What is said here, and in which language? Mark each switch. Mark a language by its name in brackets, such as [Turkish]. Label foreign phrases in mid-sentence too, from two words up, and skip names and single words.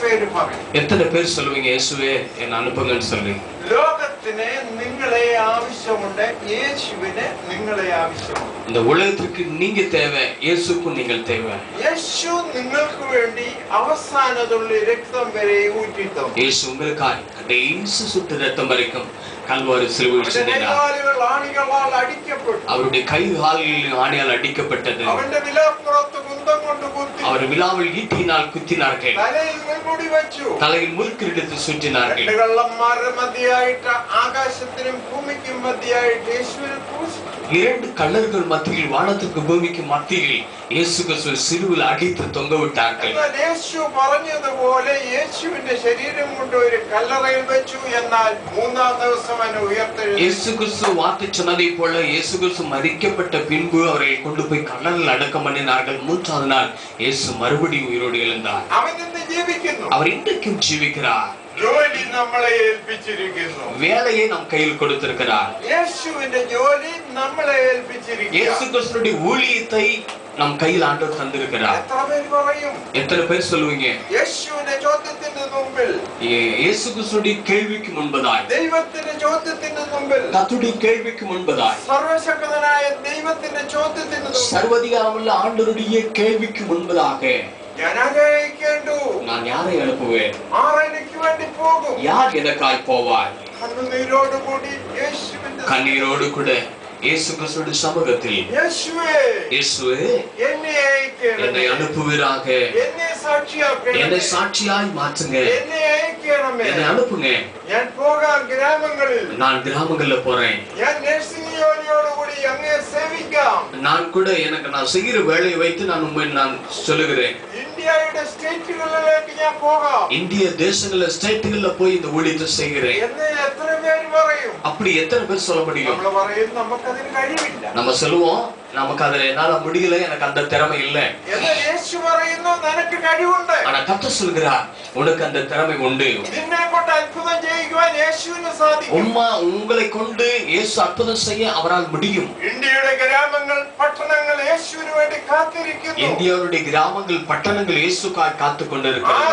[Malayalam] പേര് പറയും? [Tamil] எத்தனை பேர் சொல்லுவீங்க இயேசுவே என்னை அனுப்புங்கன்னு சொல்லி? [Malayalam] ലോകത്തിന് നിങ്ങളെ ആവശ്യമുണ്ട്, യേശുവിന് നിങ്ങളെ ആവശ്യമുണ്ട്. [Tamil] இந்த உலகத்துக்கு நீங்க தேவை, இயேசுக்கும் நீங்கள் தேவை. [Malayalam] യേശു നിങ്ങൾക്ക് വേണ്ടി അവസാന തുള്ളി രക്തം വരെ ഊറ്റി തന്നു. [Tamil] இயேசு உங்களுக்காய் கடைசி சொட்டு ரத்தம் வரைக்கும் கல்வாரி சிலுவையில் சிந்தினார். அவருடைய கை காலில் ஆணியால் அடிக்கப்பட்டது. அவர் விலாவில் ஈட்டியினால் குத்தினார்கள். தலையில் முள்கிரீடத்தை சுற்றினார்கள். இரண்டு கள்ளர்கள் மத்தியில், வானத்துக்கு பூமிக்கு மத்தியில் இயேசு கிறிஸ்துவை சிலுவையில் அடித்து தொங்க விட்டார்கள். [Malayalam] യേശു പറഞ്ഞതുപോലെ യേശുവിന്റെ ശരീരം കൊണ്ട് ഒരു കല്ലറയിൽ വെച്ചു. എന്നാൽ മൂന്നാം ദിവസം അവനെ ഉയർത്തെഴുന്നേറ്റു. [Tamil] இயேசு கிறிஸ்து வார்த்தை சொன்னதை போல இயேசு கிறிஸ்து மரிக்கப்பட்ட பின்பு அவரை கொண்டு போய் கல்லறையில் அடக்கம் பண்ணினார்கள். மூன்றாவது நாள் இயேசு மறுபடியும் உயிரோடு எழுந்தார். [Malayalam] അവൻ ഇന്ന് ജീവിക്കുന്നു. [Tamil] அவர் இன்றைக்கும் ஜீவிக்கிறார். [Malayalam] ജോലി നമ്മളെ ഏൽപ്പിച്ചിരിക്കുന്നു. [Tamil] வேலையை நம் கையில் கொடுத்திருக்கிறார். [Malayalam] യേശുവിന്റെ ജോലി നമ്മളെ ഏൽപ്പിച്ചിരിക്കുന്നു. [Tamil] இயேசு கிறிஸ்துவின் ஊழியத்தை நம் கையில் ஆண்டவர் தந்திருக்கிறார். [Malayalam] എത്ര പേര് പറയും? [Tamil] எத்தனை பேர் சொல்லுவீங்க? [Malayalam] യേശുവിന്റെ ചോദ്യത്തിന് മുമ്പിൽ, [Tamil] இயேசு கிறிஸ்துவின் கேள்விக்கு முன்பதாய், [Malayalam] ദൈവത്തിന്റെ ചോദ്യത്തിന് മുമ്പിൽ, [Tamil] கர்த்தருடைய கேள்விக்கு முன்பதாய், [Malayalam] സർവശക്തനായ ദൈവത്തിന്റെ ചോദ്യത്തിന് മുമ്പിൽ, [Tamil] சர்வதிகாரமுள்ள ஆண்டவருடைய கேள்விக்கு முன்பதாக [Malayalam] ഞാൻ ആഗ്രഹിക്കേണ്ടു, [Tamil] நான் யாரை அனுப்புவேன்? [Malayalam] ആർ എനിക്ക് വേണ്ടി പോകും? [Tamil] யார் எனக்காய் போவார்? [Malayalam] കണ്ണുനീരോട് കൂടി യേശുവിന്റെ [Tamil] கண்ணீரோடு கூட இயேசு கிறிஸ்துவின் சமூகத்தில், [Malayalam] യേശുവേ, [Tamil] இயேசுவே [Malayalam] എന്നെ അയക്കണമേ, [Tamil] என்னை அனுப்புவீராக, [Malayalam] എന്നെ സാക്ഷിയാക്കണമേ, [Tamil] என்னை சாட்சியாய் மாற்றுங்க, [Malayalam] എന്നെ അയക്കണമേ. [Tamil] என்னை அனுப்புங்க. [Malayalam] ഞാൻ പോകാൻ ഗ്രാമങ്ങളിൽ, [Tamil] நான் கிராமங்கள்ல போறேன். [Malayalam] ഞാൻ നഴ്സിംഗ് ജോലിയോടുകൂടി അങ്ങയെ സേവിക്കാം. [Tamil] நான் கூட எனக்கு நான் செய்கிற வேலையை வைத்து நான் உண்மை நான் சொல்லுகிறேன். [Malayalam] ഇന്ത്യയുടെ സ്റ്റേറ്റുകളിലേക്ക് ഞാൻ പോകാം. [Tamil] இந்திய தேசங்கள்ல ஸ்டேட்டுகள்ல போய் இந்த ஊழியத்தை செய்கிறேன். [Malayalam] എന്ന് എത്ര പേര് പറയും? [Tamil] அப்படி எத்தனை பேர் சொல்ல முடியும்? [Malayalam] നമ്മൾ പറയും നമുക്കതിന് കഴിവില്ല. [Tamil] நம்ம சொல்லுவோம் நமக்கு அதுல என்னால முடியல, எனக்கு அந்த திறமை இல்ல. [Malayalam] എന്നാൽ യേശു പറയുന്നു നിനക്ക് കഴിവുണ്ട്. [Tamil] ஆனா கர்த்தர் சொல்கிறார் உனக்கு அந்த திறமை உண்டு. [Malayalam] നിന്നെ കൊണ്ട് അത്ഭുതം ചെയ്യിക്കുവാൻ യേശുവിന് സാധിക്കും. [Tamil] உங்களை கொண்டு இயேசு அற்புதம் செய்ய அவரால் முடியும். [Malayalam] ഇന്ത്യയുടെ ഗ്രാമങ്ങൾ, പട്ടണങ്ങൾ യേശുവിന് വേണ്ടി കാത്തിരിക്കുന്നു. [Tamil] இந்தியாவுடைய கிராமங்கள், பட்டணங்கள் இயேசுக்காய் காத்துக் கொண்டிருக்கிறது.